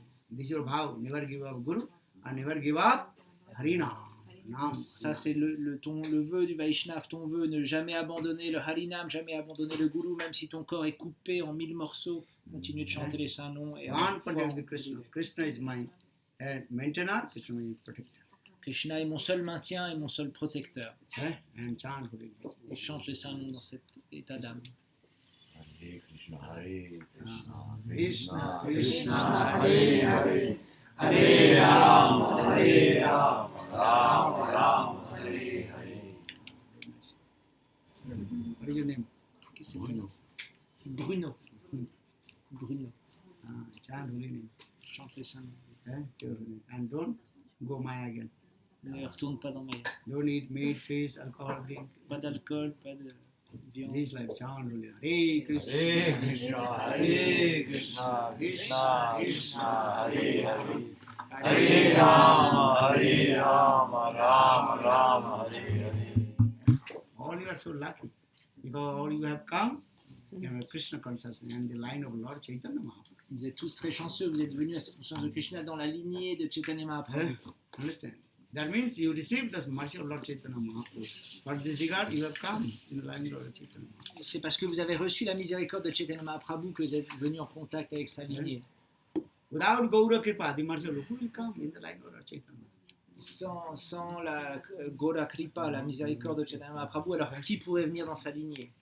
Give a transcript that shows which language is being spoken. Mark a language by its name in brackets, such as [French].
[English] This is your vow. Never give up Guru and never give up Harinam. [French] ça c'est le vœu du Vaishnav, ton vœu, ne jamais abandonner le Harinam, jamais abandonner le Guru, même si ton corps est coupé en 1000 morceaux, continue de chanter les saints noms. Et [English] One protect the Krishna. Krishna is my maintainer, Krishna is my protector. [French] Krishna est mon seul maintien et mon seul protecteur. [English] And chant holy names. [French] Et chante les saints noms dans cet état d'âme. [Sanskrit] Hare Krishna, Hare Krishna, Krishna, Krishna, Hare Hare, Hare Rama, Hare Rama, Rama Rama, Hare Hare. [English] What is your name? Bruno. Bruno. Bruno. Chant holy names. [French] Chante les saints noms. [English] And don't go Maya again. [French] Ne retourne pas dans Maya. [English] Don't eat meat, fish, alcohol, drink. [French] Pas d'alcool, pas de viande. [English] This life, chant holy names. Hare Krishna, [Sanskrit] Hare Krishna, Hare Krishna, Krishna Krishna, Hare Hare, Hare Rama, Hare Rama, Rama Rama, Hare Hare. [English] All you are so lucky. because you have come, you have Krishna consciousness and the line of Lord Chaitanya Mahaprabhu. [French] Vous êtes tous très chanceux, vous êtes venus à cette conscience de Krishna dans la lignée de Chaitanya Mahaprabhu. [English] Understand? That means you received the mercy of Lord Chaitanya Mahaprabhu. But this regard, you have come in the line of Lord Chaitanya Mahaprabhu. [French] C'est parce que vous avez reçu la miséricorde de Chaitanya Mahaprabhu que vous êtes venus en contact avec sa lignée. [English] Without Gaura Kripa, the mercy of Lord, who will come in the line of Lord Chaitanya Mahaprabhu? [French] Sans la Gaura Kripa, la miséricorde de Chaitanya Mahaprabhu, alors qui pourrait venir dans sa lignée?